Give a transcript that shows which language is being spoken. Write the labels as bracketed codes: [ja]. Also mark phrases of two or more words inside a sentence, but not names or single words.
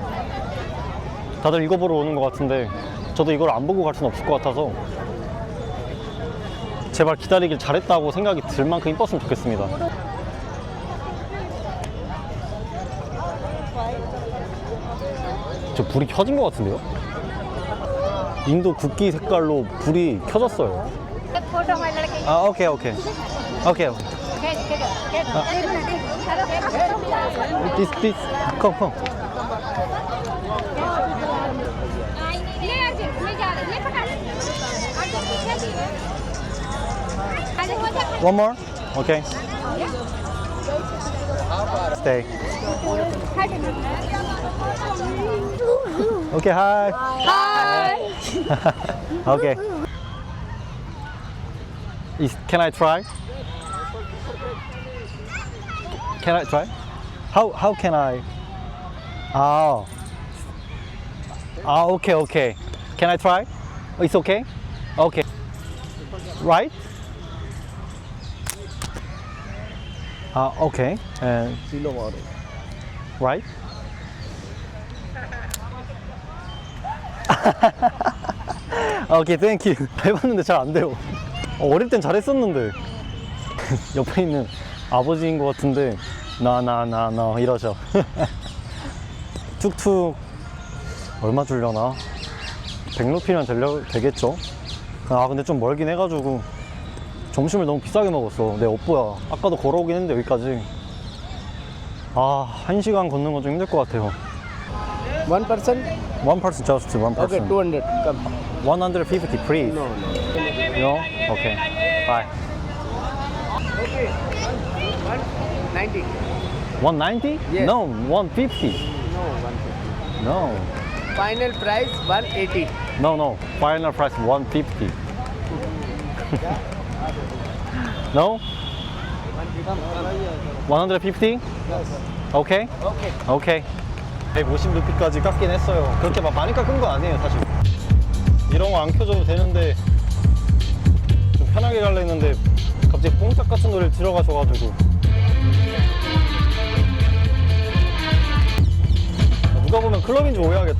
[ko] 다들 이거 보러 오는 것 같은데 저도 이걸 안 보고 갈 수는 없을 것 같아서 제발 기다리길 잘했다고 생각이 들 만큼 이뻤으면 좋겠습니다. 저 불이 켜진 것 같은데요? 인도 국기 색깔로 불이 켜졌어요. [hi] एक फोटो हमारे लड़के [ko] 아 오케이. [hi] खींच [en] This come. [hi] ले अर्जुन ले जा रहे ले फटा अर्जुन पीछे भी है आगे हो जा [en] One more. Okay. Stay. Okay. Hi. हाय Okay. Can I try? Can I try? How can I? Okay. Can I try? It's okay? Okay. Right? Okay. And right? okay, thank you. [ko] 해봤는데 잘 안 돼요. 어릴 땐 잘했었는데. 옆에 있는 아버지인 것 같은데, 나 이러죠. 툭툭 얼마 주려나? 100루피면 되겠죠? 근데 좀 멀긴 해가지고 점심을 너무 비싸게 먹었어. 내 업보야. 아까도 걸어오긴 했는데 여기까지. 1시간 걷는 건 좀 힘들 것 같아요. [en] One person? One person, just one Okay, person. 200. Come. 150, please. No. No? Okay. Bye. Okay. 190. 190? Yes. No, 150. No, 150. No. Final price 180. No. Final price 150. No? 150? Okay? Okay. [ko] Okay. 150루피까지 깎긴 했어요. 그렇게 막 많이 깎은 건 아니에요, 사실. 이런 거 안 켜줘도 되는데 좀 편하게 가려 했는데 갑자기 뽕짝 같은 노래를 들어가셔가지고 누가 보면 클럽인 줄 오해하겠다.